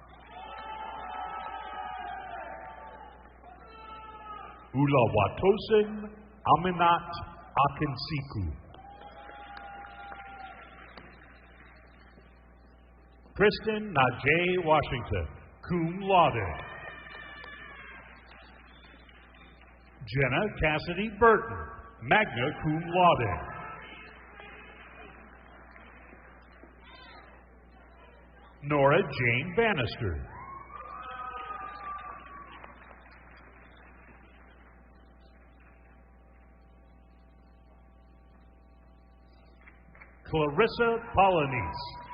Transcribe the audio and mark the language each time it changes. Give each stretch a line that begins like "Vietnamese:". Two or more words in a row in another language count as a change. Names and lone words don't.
English: Ulawatosin Aminat Akinsiku. Kristen Najee Washington,
Latin: cum laude.
English: Jenna Cassidy Burton,
Latin: magna cum laude.
English: Nora Jane Bannister. Clarissa Polanese.